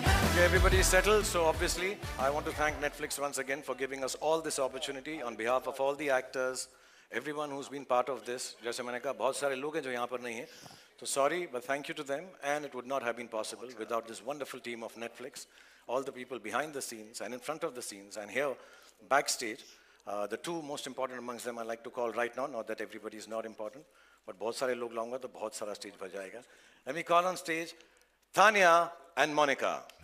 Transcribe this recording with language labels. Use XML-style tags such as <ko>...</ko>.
<en>Okay, everybody is settled. So obviously, I want to thank Netflix once again for giving us all this opportunity on behalf of all the actors, everyone who's been part of this.</en> <hi>जैसे मैंने कहा, बहुत सारे लोग हैं जो यहाँ पर नहीं हैं.</hi> <en>So sorry, but thank you to them. And it would not have been possible without this wonderful team of Netflix, all the people behind the scenes and in front of the scenes and here backstage. The two most important amongst them I like to call right now. Not that everybody is not important, but</en> <hi>बहुत सारे लोग लाऊंगा तो बहुत सारा stage भर जाएगा.</hi> <en>Let me call on stage Tanya and Monica.</en>